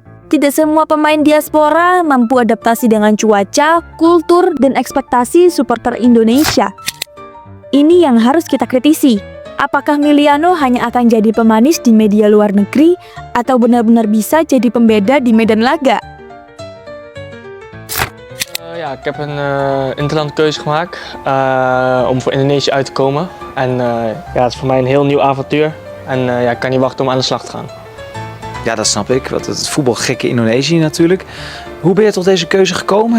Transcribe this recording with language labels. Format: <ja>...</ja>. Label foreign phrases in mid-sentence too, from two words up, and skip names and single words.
<id>Tidak semua pemain diaspora mampu adaptasi dengan cuaca, kultur, dan ekspektasi supporter Indonesia. Ini yang harus kita kritisi. Apakah Miliano hanya akan jadi pemanis di media luar negeri atau benar-benar bisa jadi pembeda di medan laga?</id> <nl>Ja, ik heb een interlandkeuze gemaakt om voor Indonesië uit te komen. En ja, het is voor mij een heel nieuw avontuur. En ja, ik kan niet wachten om aan de slag te gaan. Ja, dat snap ik. Want het voetbalgekke Indonesië natuurlijk. Hoe ben je tot deze keuze gekomen?</nl>